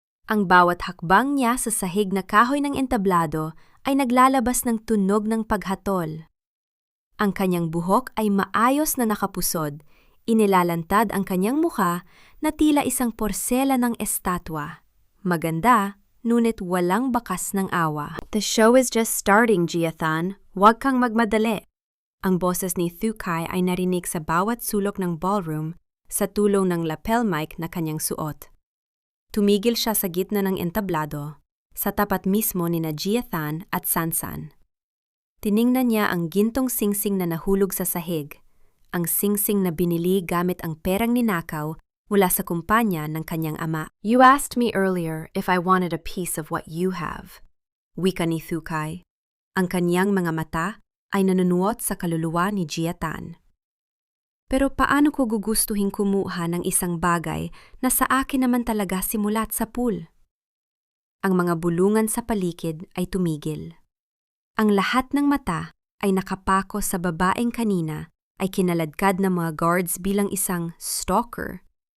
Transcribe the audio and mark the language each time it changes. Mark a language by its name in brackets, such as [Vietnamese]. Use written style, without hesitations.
[Filipino] Ang bawat hakbang niya sa sahig na kahoy ng entablado ay naglalabas ng tunog ng paghatol. Ang kanyang buhok ay maayos na nakapusod, inilalantad ang kanyang mukha na tila isang porsela ng estatwa. Maganda, ngunit walang bakas ng awa. [English] The show is just starting, Jiathan. [Filipino] Huwag kang magmadali. Ang boses ni Thukay ay narinig sa bawat sulok ng ballroom sa tulong ng lapel mic na kanyang suot. Tumigil siya sa gitna ng entablado, sa tapat mismo ni na Jiathan at Sansan. Tiningnan niya ang gintong singsing na nahulog sa sahig, ang singsing na binili gamit ang perang ninakaw mula sa kumpanya ng kanyang ama. [English] You asked me earlier if I wanted a piece of what you have. [Filipino] Wika ni Thukay. Ang kanyang mga mata ay nanunuot sa kaluluwa ni Jiathan. Pero paano ko gugustuhin kumuha ng isang bagay na sa akin naman talaga simulat sa pool? Ang mga bulungan sa paligid ay tumigil. Ang lahat ng mata ay nakapako sa babaeng kanina ay kinaladkad ng mga guards bilang isang stalker.